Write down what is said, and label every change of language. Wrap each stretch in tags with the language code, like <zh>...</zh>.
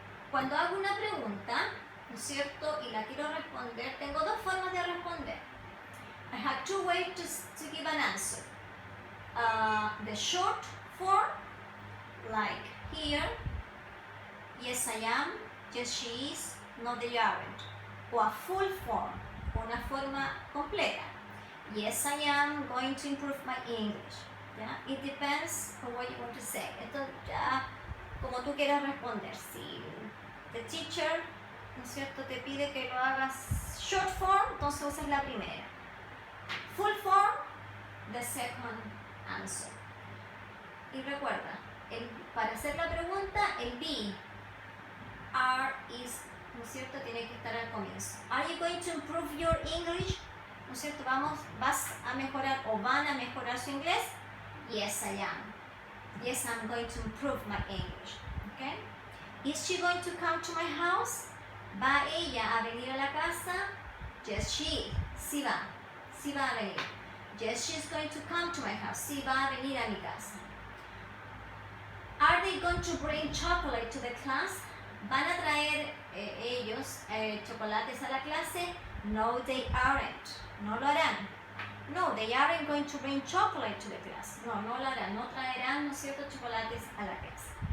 <es>Cuando hago una pregunta, ¿no es cierto?, y la quiero responder, tengo dos formas de responder.</es> <en>I have two ways to give an answer. The short form, like here, yes I am, yes she is, no they aren't. O a full form,</en> <es>una forma completa.</es> <en>Yes, I am going to improve my English. ¿Ya? It depends on what you want to say.</en> <es>Esto ya como tú quieras responder. Si the teacher, ¿no es cierto?, te pide que lo hagas short form, entonces usas la primera.</es> <en>Full form, the second answer.</en> <es>Y recuerda, para hacer la pregunta, el be, are, is, ¿no es cierto?, tiene que estar al comienzo.</es> <en>Are you going to improve your English?</en> <es>¿No es cierto? ¿Vas a mejorar o van a mejorar su inglés?</es> <en>Yes, I am. Yes, I'm going to improve my English. Okay? Is she going to come to my house?</en> <es>¿Va ella a venir a la casa? Yes, she. Sí va. Sí va a venir.</es> <en>Yes, she's going to come to my house.</en> <es>Sí va a venir a mi casa.</es> <en>Are they going to bring chocolate to the class?</en> <es>¿Van a traer ellos chocolates a la clase?</es> <en>No, they aren't.</en> <es>No lo harán.</es> <en>No, they aren't going to bring chocolate to the class.</en> <es>No, no lo harán. No traerán, ¿no es cierto?, chocolates a la clase.</es>